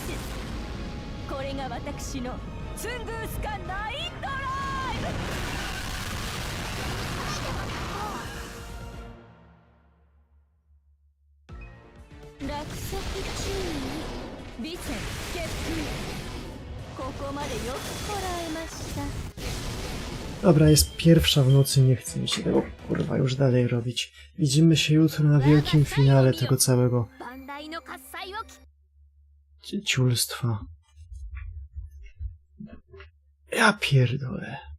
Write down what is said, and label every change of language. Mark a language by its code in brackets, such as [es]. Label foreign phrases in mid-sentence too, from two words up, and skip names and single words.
[ja] これが私のツングースカナインドライブ。落石注意、備前結空。ここまでよくこらえました。 [pl] Dobra, jest pierwsza w nocy, nie chce mi się tego kurwa już dalej robić. Widzimy się jutro na wielkim finale tego całego ciulstwa. Ja pierdolę.